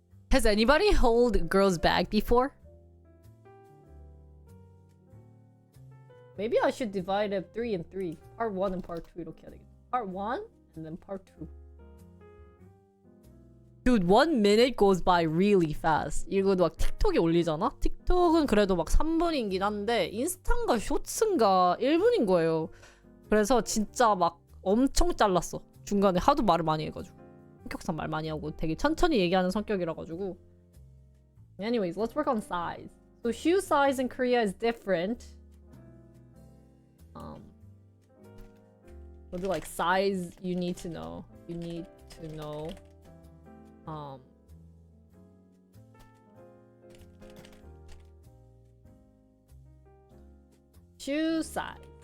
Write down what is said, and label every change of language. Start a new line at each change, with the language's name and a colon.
English: Has anybody held a girl's bag before? Maybe I should divide up 3 and 3. Part 1 and part 2
Korean: 이렇게 해야 되겠다.
English: Part 1 and then part 2. Dude, 1 minute goes by really fast.
Korean: 이거도 막 틱톡에 올리잖아? 틱톡은 그래도 막 3분이긴 한데 인스타인가 쇼츠인가 1분인 거예요. 그래서 진짜 막 엄청 잘랐어. 중간에 하도 말을 많이 해가지고. 성격상 말 많이 하고 되게 천천히 얘기하는 성격이라 가지고.
English: Anyways, let's work on size. So shoe size in Korea is different. What do like size you need to know? You need to know shoe size.